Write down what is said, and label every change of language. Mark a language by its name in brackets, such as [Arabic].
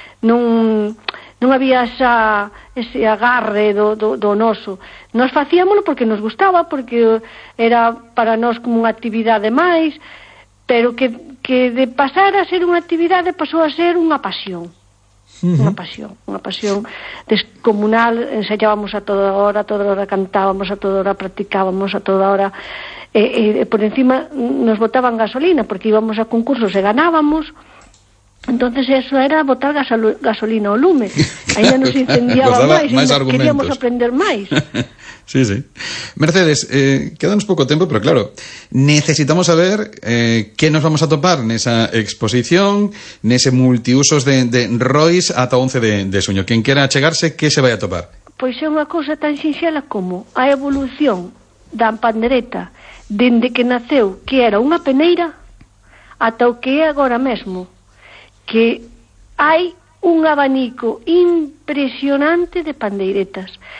[Galician] Non había ese agarre do noso. Nos facíamolo porque nos gustaba, porque era para nós como unha actividade máis, pero que de pasar a ser unha actividade pasou a ser unha pasión. Unha pasión descomunal. Ensayábamos a toda hora, cantábamos a toda hora, practicábamos a toda hora. Por encima nos botaban gasolina, porque íbamos a concursos e ganábamos. Entonces eso era botar gasolina o lume. [Spanish] Ahí ya nos incendiaba más y queríamos aprender más. Sí, sí. Mercedes, quedamos poco tiempo, pero claro, necesitamos saber qué nos vamos a topar en esa exposición, en ese multiusos de Royce [Galician] ata 11 de suño. [Spanish] Quien quiera achegarse, ¿qué se vaya a topar? [Galician] Pois é unha cousa tan sinxela como a evolución da pandereta dende que naceu, que era unha peneira, ata o que é agora mesmo, que hai un abanico impresionante de pandeiretas.